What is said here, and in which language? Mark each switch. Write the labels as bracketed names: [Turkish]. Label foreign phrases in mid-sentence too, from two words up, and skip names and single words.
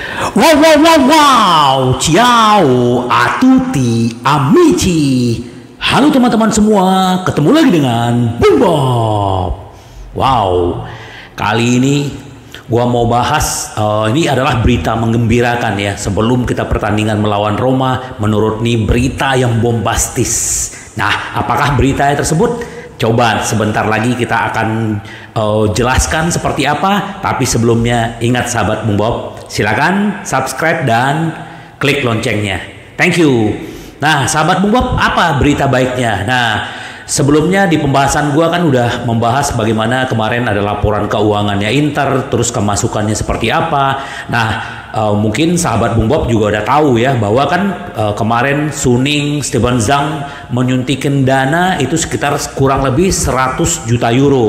[Italian] Wow, wow, wow, wow. Ciao a tutti amici. [Indonesian] Halo teman-teman semua, ketemu lagi dengan Bung Bob. Wow, kali ini gua mau bahas, ini adalah berita menggembirakan ya. Sebelum kita pertandingan melawan Roma, menurut nih berita yang bombastis. Nah, apakah berita tersebut? Coba sebentar lagi kita akan jelaskan seperti apa. Tapi sebelumnya ingat sahabat Bung Bob, silakan subscribe dan klik loncengnya. [English] Thank you. [Indonesian] Nah sahabat Bung Bob, apa berita baiknya? Nah sebelumnya di pembahasan gua kan udah membahas bagaimana kemarin ada laporan keuangannya Inter, terus kemasukannya seperti apa. Nah mungkin sahabat Bung Bob juga udah tahu ya bahwa kan kemarin Suning, Steven Zhang menyuntikkan dana itu sekitar kurang lebih 100 juta euro.